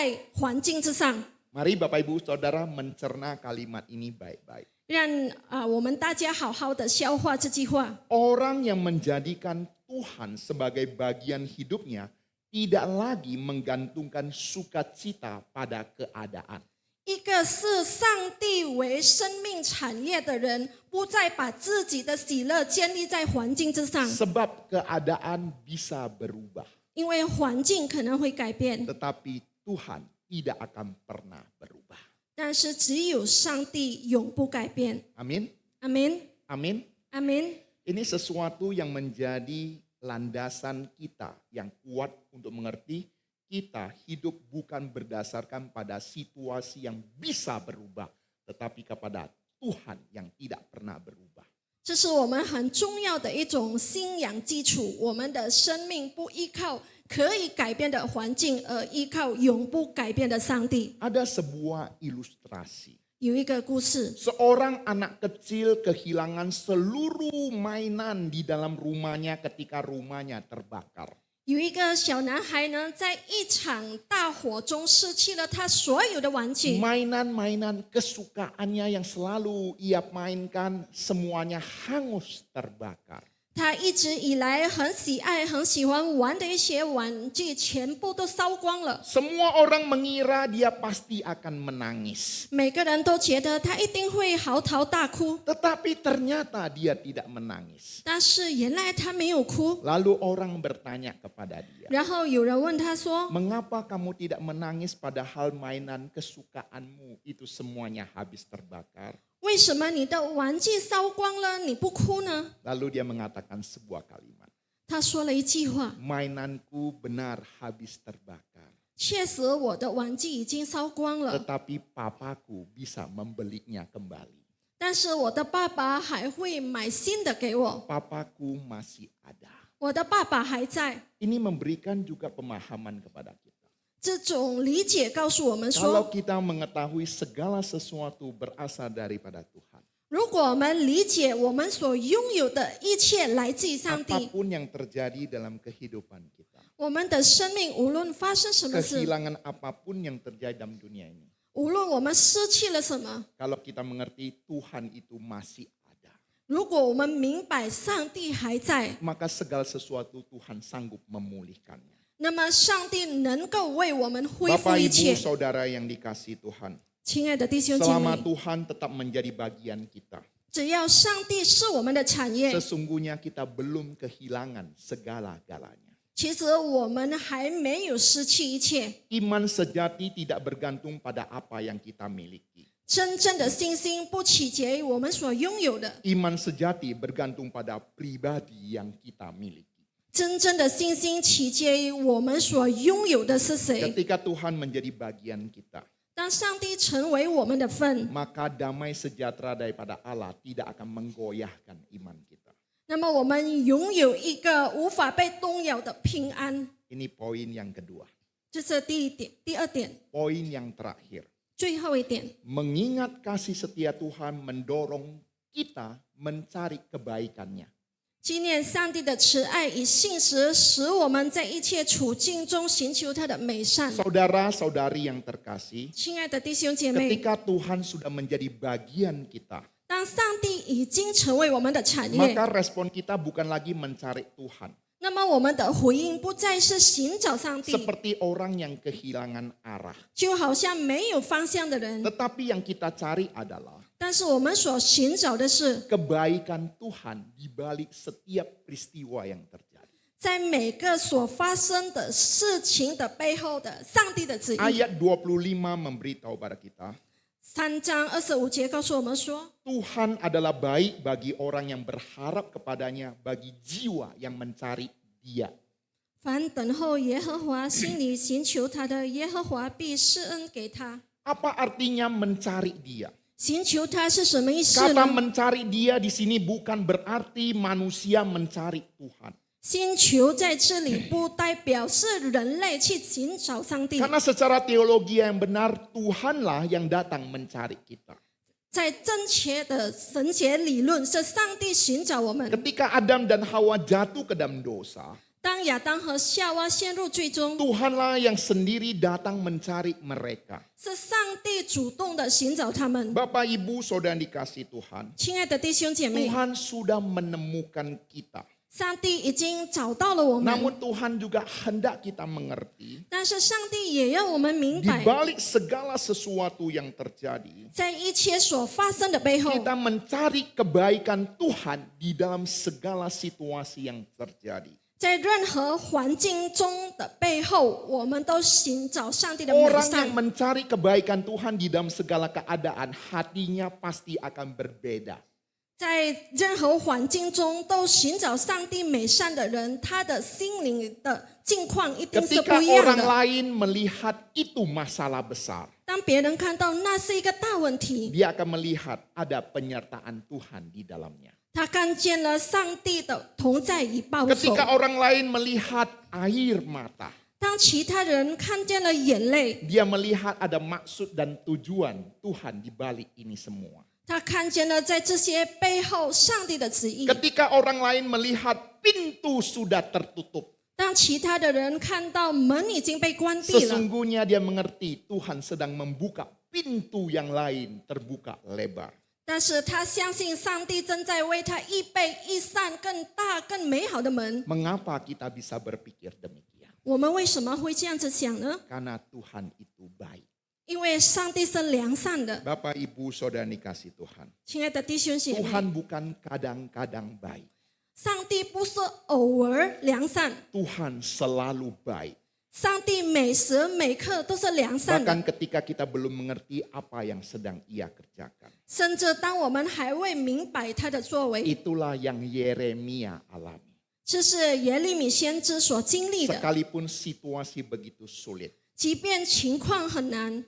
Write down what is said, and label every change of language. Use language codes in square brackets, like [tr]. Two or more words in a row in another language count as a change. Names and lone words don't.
[id] Mari Bapak Ibu Saudara mencerna kalimat ini baik-baik. [zh] 让我们大家好好的消化这句话。 [id] Orang yang menjadikan Tuhan sebagai bagian hidupnya tidak lagi menggantungkan sukacita pada keadaan. [zh] 一个视上帝为生命产业的人，不再把自己的喜乐建立在环境之上， [id] Sebab keadaan bisa berubah, [zh] 因为环境可能会改变， [id] tetapi Tuhan tidak akan pernah berubah. [zh] 但是只有上帝永不改变。 [id] Amin, [zh] 阿门， [id] amin. [zh] 阿门。 [id] Ini sesuatu yang menjadi landasan kita yang kuat untuk mengerti kita hidup bukan berdasarkan pada situasi yang bisa berubah, tetapi kepada Tuhan yang tidak pernah berubah. [zh] 这是我们很重要的一种信仰基础。我们的生命不依靠可以改变的环境，而依靠永不改变的上帝。 [id] Ada sebuah ilustrasi. [zh] 有一个故事， [id] Seorang anak kecil kehilangan seluruh mainan di dalam rumahnya ketika rumahnya terbakar. [zh] 有一个小男孩呢，在一场大火中失去了他所有的玩具， [id] Mainan-mainan kesukaannya yang selalu ia mainkan semuanya hangus terbakar. [zh] 他一直以来很喜爱、很喜欢玩的一些玩具，全部都烧光了。 [id] Semua orang mengira dia pasti akan menangis. [zh] 每个人都觉得他一定会嚎啕大哭， [id] Tetapi ternyata dia tidak menangis. [zh] 但是原来他没有哭。 [id] Lalu orang bertanya kepada dia, [zh] 然后有人问他说 [id] "Mengapa kamu tidak menangis padahal mainan kesukaanmu itu semuanya habis terbakar?" [zh] 为什么你的玩具烧光了，你不哭呢？ [id] Lalu dia mengatakan sebuah kalimat, [zh] 他说了一句话： [id] "Mainanku benar habis terbakar, [zh] 确实我的玩具已经烧光了， [id] tetapi papaku bisa membelinya kembali. [zh] 但是我的爸爸还会买新的给我， [id] Papaku masih ada." [zh] 我的爸爸还在。 [id] Ini memberikan juga pemahaman kepada kita. [zh] 这种理解告诉我们 [id] Kalau [zh] 说， [id] kita mengetahui segala sesuatu berasal daripada Tuhan, [zh] 如果我们理解我们所拥有的一切来自于上帝， [id] apapun yang terjadi dalam kehidupan kita, [zh] 我们的生命无论发生什么事， [id] kehilangan apapun yang terjadi dalam dunia ini, [zh] 无论我们失去了什么， [id] kalau kita mengerti Tuhan itu masih ada, [zh] 如果我们明白上帝还在， [id] maka segala sesuatu Tuhan sanggup memulihkannya. [zh] 那么上帝能够为我们恢复 [id] Bapak [zh] 一 [id] Ibu [zh] 切。 [id] Saudara yang dikasihi Tuhan, [zh] 亲爱的弟兄姐 [id] selama [zh] 妹， [id] Tuhan tetap menjadi bagian kita, [zh] 只要上帝是我们的产业， [id] sesungguhnya kita belum kehilangan segala-galanya. [zh] 其实我们还没有失去一切。 [id] Iman sejati tidak bergantung pada apa yang kita miliki. [zh] 真正的信心不取决于我们所拥有的， [id] Iman sejati bergantung pada pribadi yang kita miliki. [zh] 真正的信心取决于我们所拥有的是谁。 [id] Ketika Tuhan menjadi bagian kita, [zh] 当上帝成为我们的份， [id] maka damai sejahtera daripada Allah tidak akan menggoyahkan iman kita. [zh] 那么我们拥有一个无法被动摇的平安。 [id] Ini poin yang kedua. [zh] 这是第一点，第二点， [id] Poin yang terakhir. [zh] 最后一点， [id] Mengingat kasih setia Tuhan mendorong kita mencari kebaikannya. [zh] 纪念上帝的慈爱与信实，使我们在一切处境中寻求他的美善。 [id] Saudara-saudari yang terkasih, [zh] 亲爱的弟兄姐妹， [id] ketika Tuhan sudah menjadi bagian kita, [zh] 当上帝已经成为我们的产业， [id] maka respon kita bukan lagi mencari Tuhan. [zh] 那么我们的回应不再是寻找上帝， [id] Seperti orang yang kehilangan arah. [zh] 就好像没有方向的人。 [id] Tetapi yang kita cari adalah [zh] 但是我们所寻找的是， [id] kebaikan Tuhan di balik setiap peristiwa yang terjadi. [zh] 在每个所发生的事情的背后的上帝的旨意。 [id] Ayat 25 memberitahu pada kita, [zh] 3 章25节告诉我们说， [id] Tuhan adalah baik bagi orang yang berharap kepadanya, bagi jiwa yang mencari Dia. [zh] 凡等候耶和华，心里寻求他的，耶和华必施恩给他。 [id] Apa artinya mencari Dia? [zh] 寻求他是什么意思 [id] Kata [zh] 呢？ [id] mencari Dia di sini bukan berarti manusia mencari Tuhan. [zh] 寻求在这里不代表是人类去寻找上帝， [id] Karena secara teologi yang benar, Tuhanlah yang datang mencari kita. [zh] 在正确的神学理论是上帝寻找我们。 [id] Ketika Adam dan Hawa jatuh ke dalam dosa, [zh] 当亚当和夏娃陷入罪中， [id] Tuhanlah yang sendiri datang mencari mereka. [zh] 是上帝主动的寻找他们。 [id] Bapak, Ibu, Saudara yang dikasihi Tuhan. [zh] 亲爱的弟兄姐妹， [id] Tuhan sudah menemukan kita. [zh] 上帝已经找到了我们， [id] Namun Tuhan juga hendak kita mengerti. [zh] 但是上帝也要我们明 [id] Di [zh] 白， [id] balik segala sesuatu yang terjadi, [zh] 在一切所发生的背后， [id] kita mencari kebaikan Tuhan di dalam segala situasi yang terjadi. [zh] 在任何环境中的背后，我们都寻找上帝的美 [id] Orang [zh] 善 [id] yang。 mencari kebaikan Tuhan di dalam segala keadaan, hatinya pasti akan berbeda. [zh] 在任何环境中都寻找上帝美善的人，他的心灵的境况一定是 [id] Ketika [zh] 不一样 [id] orang [zh] 的。 [id] lain melihat itu masalah besar, [zh] 当别人看到那是一个大问题， [id] dia akan melihat ada penyertaan Tuhan di dalamnya. [zh] 他看见了上帝的同在与保守。 [id] Ketika orang lain melihat air mata, [zh] 当其他人看见了眼泪， [id] dia melihat ada maksud dan tujuan Tuhan di balik ini semua. [zh] 他看见了在这些背后上帝的旨意。 [id] Ketika orang lain melihat pintu sudah tertutup, [zh] 当其他的人看到门已经被关闭了， [id] sesungguhnya dia mengerti Tuhan sedang membuka pintu yang lain terbuka lebar. [zh] 但是他相信上帝正在为他预备一扇更大、更美好的门。 [id] Mengapa kita bisa berpikir demikian? [zh] 我们为什么会这样子想呢？ [id] Karena Tuhan itu baik. [zh] 因为上帝是良善的。 [id] Bapak, Ibu, Saudara dikasihi Tuhan. [zh] 亲爱的弟兄姐妹， [id] Tuhan bukan kadang-kadang baik. [zh] 上帝不是偶尔良善， [id] Tuhan selalu baik. [zh] 上帝每时每刻都是良善的。 [id] Bahkan ketika kita belum mengerti apa yang sedang Ia kerjakan. [zh] 甚至当我们还未明白他的作为， [id] Itulah yang Yeremia alami. [zh] 这是耶利米先知所经历的。 [id] Sekalipun situasi begitu sulit, [zh] 即便情况很难，